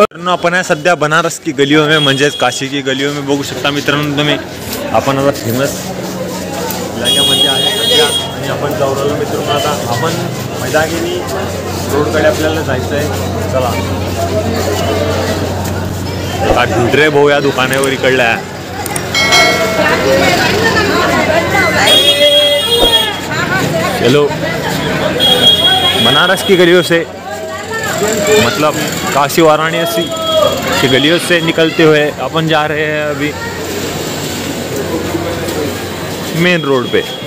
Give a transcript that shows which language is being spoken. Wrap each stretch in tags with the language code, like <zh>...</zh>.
<mr>आपण आहे सध्या</mr> <hi>बनारस की गलियों में म्हणजेच काशी की गलियों में.</hi> <mr>बघू शकता मित्रांनो तुम्ही. आपण आता फेमस इलाक्यामध्ये आहे सध्या आणि आपण जाऊ राहिलो मित्रांनो. आता आपण मैदागिनी रोडकडे आपल्याला जायचं आहे. चला एका ढुडरे भाऊ या दुकानावर इकडला आहे.</mr> <hi>चलो बनारस की गलियों से मतलब काशी वाराणसी की गलियों से निकलते हुए अपन जा रहे हैं अभी मेन रोड पे.</hi>